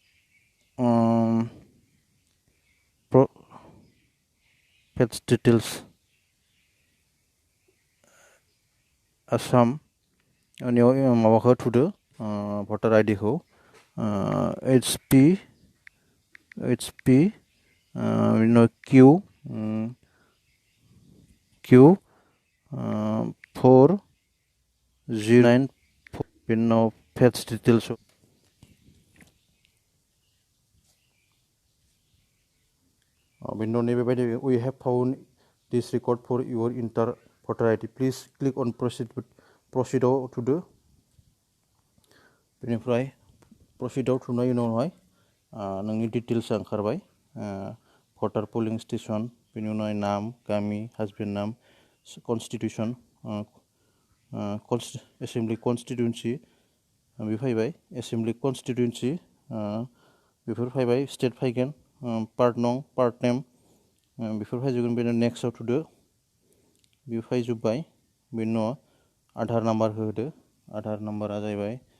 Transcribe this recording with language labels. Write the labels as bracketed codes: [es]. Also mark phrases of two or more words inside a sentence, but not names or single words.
[en] fetch details [brx] आसाम उनाव माबाखौ थुदो [en] voter ID [brx] HP बिनि उनाव Q 4094 बेनि उनाव [en] fetch details [brx] बेनि उनाव नैबेबायदि [en] we have found this record for your inter voter ID please click on proceed [brx] आव थुदो बेनिफ्राय प्रसिडआव थुनायनि उनावहाय नोंनि डिटेल्सआ ओंखारबाय [en] voter polling station [brx] बेनि उनावहाय नाम गामि [en] husband name constituency assembly constituency [brx] बे फैबाय [en] assembly constituency [brx] बेफोर फैबाय स्टेट फैगोन [en] part no part name [brx] बेफोर फैजोबगोन बेनि नेक्स्टआव थुदो बे फैजोब्बाय बेनि उनाव आधार नाम्बारखौ होदो आधार नाम्बारा जाहैबाय